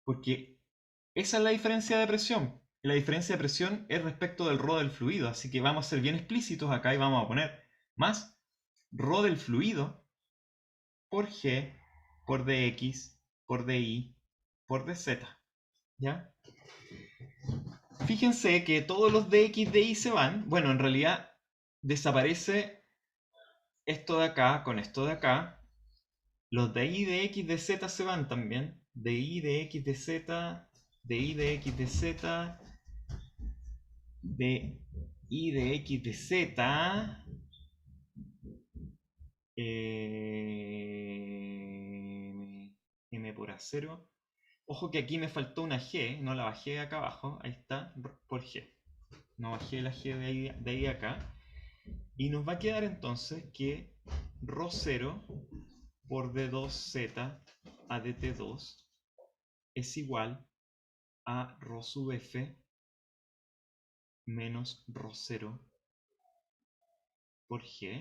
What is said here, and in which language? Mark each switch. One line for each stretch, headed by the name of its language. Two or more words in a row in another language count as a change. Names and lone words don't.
Spanish: Porque esa es la diferencia de presión. La diferencia de presión es respecto del ρ del fluido, así que vamos a ser bien explícitos acá y vamos a poner más ρ del fluido por G, por dx, por dy, por dz. ¿Ya? Fíjense que todos los dx, dy se van. Bueno, en realidad desaparece esto de acá con esto de acá. Los dy, dx, dz se van también. dy, dx, dz, dy, dx, dz, dy, dx, dz. M por A0. Ojo que aquí me faltó una G, no la bajé acá abajo, ahí está, por G. No bajé la G de ahí acá. Y nos va a quedar entonces que ρ0 por d2z a dt2 es igual a ρ sub f menos ρ0 por G.